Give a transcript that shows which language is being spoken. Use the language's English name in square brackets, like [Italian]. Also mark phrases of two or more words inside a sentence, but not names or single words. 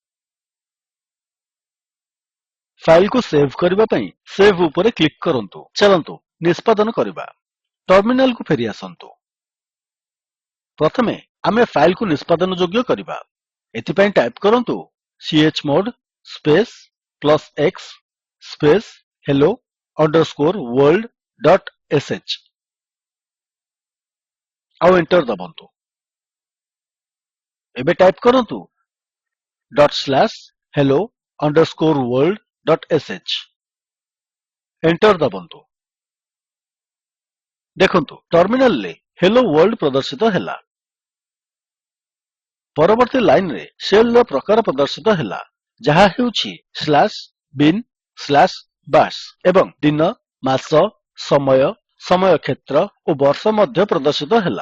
[Odia] ଫାଇଲ୍ କୁ ସେଭ୍ କରିବା ପାଇଁ ସେଭ୍ ଉପରେ କ୍ଲିକ୍ କରନ୍ତୁ। ଚାଲନ୍ତୁ ନିଷ୍ପାଦନ କରିବା। ଟର୍ମିନାଲ୍ କୁ ଫେରି ଆସନ୍ତୁ। ପ୍ରଥମେ ଆମେ ଫାଇଲ୍ କୁ ନିଷ୍ପାଦନ ଯୋଗ୍ୟ କରିବା। ଏଥିପାଇଁ ଟାଇପ୍ କରନ୍ତୁ ଚମୋଡ଼ ସ୍ପେସ୍ +x ସ୍ପେସ୍ hello world ଡଟ୍ sh ଆଉ ଏଣ୍ଟର ଦାବନ୍ତୁ। ଏବେ ଟାଇପ୍ କରନ୍ତୁ hello world ଡଟ୍ sh। ଏଣ୍ଟର ଦାବନ୍ତୁ। ଦେଖନ୍ତୁ ଟର୍ମିନାଲରେ ହେଲୋ ୱର୍ଲ୍ଡ ପ୍ରଦର୍ଶିତ ହେଲା। ପରବର୍ତ୍ତୀ ଲାଇନ୍ ରେ ଶେଲ୍ ର ପ୍ରକାର ପ୍ରଦର୍ଶିତ ହେଲା ଯାହା ହେଉଛି /bin/bash ଏବଂ ଦିନ ମାସ ସମୟ ସମୟ କ୍ଷେତ୍ର ଓ ବର୍ଷ ମଧ୍ୟ ପ୍ରଦର୍ଶିତ ହେଲା।